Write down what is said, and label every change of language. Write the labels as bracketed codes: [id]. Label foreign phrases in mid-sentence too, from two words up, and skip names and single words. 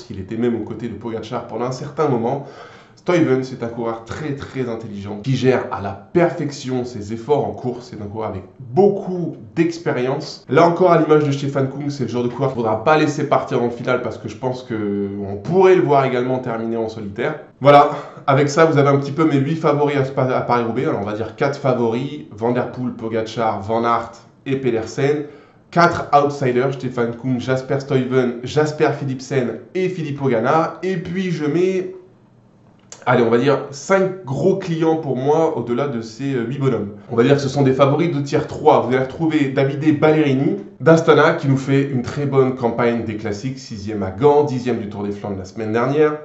[fr] Il était même aux côtés de Pogačar pendant un certain moment. Stuyven, c'est un coureur très très intelligent qui gère à la perfection ses efforts en course. C'est un coureur avec beaucoup d'expérience. Là encore, à l'image de Stefan Kung, c'est le genre de coureur qu'il ne faudra pas laisser partir dans le final parce que je pense qu'on pourrait le voir également terminer en solitaire. Voilà, avec ça, vous avez un petit peu mes 8 favoris à Paris-Roubaix. Alors on va dire 4 favoris, Van Der Poel, Pogačar, Van Aert et Pedersen. 4 outsiders, Stefan Kung, Jasper Stuyven, Jasper Philipsen et Filippo Ganna. Et puis je mets... allez, on va dire 5 gros clients pour moi au-delà de ces 8 bonhommes. On va dire que ce sont des favoris de tier 3. Vous allez retrouver Davide Ballerini d'Astana qui nous fait une très bonne campagne des classiques, 6e à Gand, 10e du Tour des Flandres la semaine dernière.